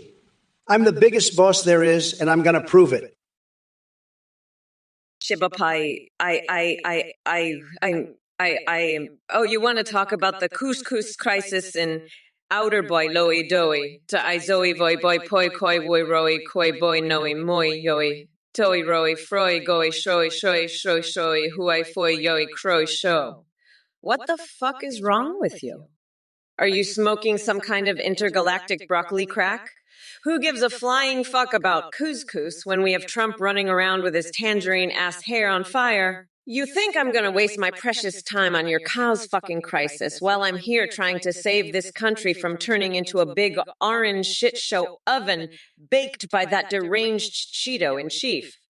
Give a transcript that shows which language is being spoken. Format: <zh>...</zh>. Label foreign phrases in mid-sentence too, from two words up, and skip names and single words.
<en>I'm the biggest boss there is, and I'm going to prove it. Shibapai, oh, you want to talk about the couscous crisis in outer boy loey doey to I zoe voy boy poi koi woy roi koi boy noi moi yoi toi roi froi goi shoi shoi shoi shoi huai foi yoi croi sho. What the fuck is wrong with you? Are you smoking some kind of intergalactic broccoli crack? Who gives a flying fuck about couscous when we have Trump running around with his tangerine-ass hair on fire? You think I'm going to waste my precious time on your cow's fucking crisis while I'm here trying to save this country from turning into a big orange shit show oven baked by that deranged Cheeto in chief?</en>